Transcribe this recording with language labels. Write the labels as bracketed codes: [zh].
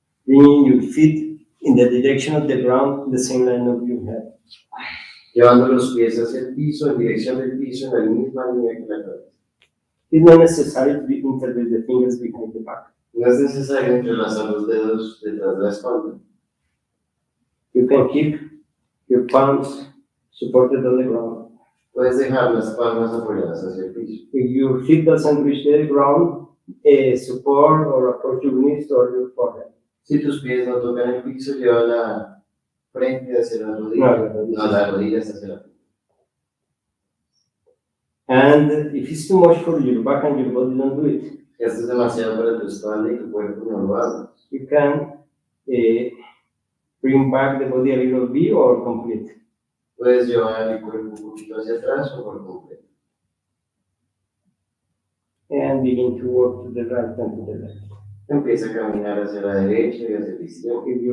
[en] Bringing your feet in the direction of the ground, the same line of your head. [es] Llevando los pies hacia el piso, en dirección del piso, en la misma línea que la cabeza. [en] It's not necessary to interlace the fingers behind the back. [es] No es necesario entrelazar los dedos detrás de la espalda. [en] You can keep your palms supported on the ground. [es] Puedes dejar las palmas apoyadas hacia el piso. [en] If your feet doesn't reach the ground, support or approach your knees or your forehead. [es] Si tus pies no tocan el piso, lleva la frente hacia la rodilla. No, las rodillas hacia la frente. [en] And if it's too much for your back and your body, don't do it. [es] Si esto es demasiado para tu espalda y tu cuerpo, no lo hagas. [en] You can bring back the body a little bit or complete. [es] Puedes llevar el cuerpo un poquito hacia atrás o por completo. [en] And begin to walk to the right and to the left. [es] Empieza a caminar hacia la derecha y hacia la izquierda.